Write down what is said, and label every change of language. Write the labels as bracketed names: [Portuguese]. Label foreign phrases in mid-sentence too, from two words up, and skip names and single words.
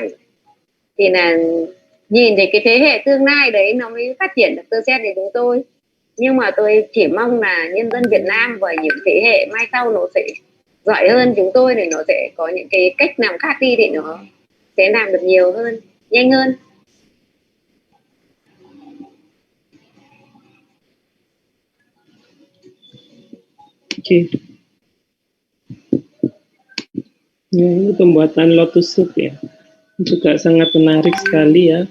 [Vietnamese] Thì là nhìn thấy cái thế hệ tương lai đấy nó mới phát triển được tơ sen thì chúng tôi. Nhưng mà tôi chỉ mong là nhân dân Việt Nam và những thế hệ mai sau nó sẽ giỏi hơn chúng tôi, thì nó sẽ có những cái cách làm khác đi thì nó sẽ làm được nhiều hơn, nhanh hơn. [Indonesian] Oke. Ya, ini pembuatan [English] lotus silk [Indonesian] ya, juga sangat menarik sekali ya.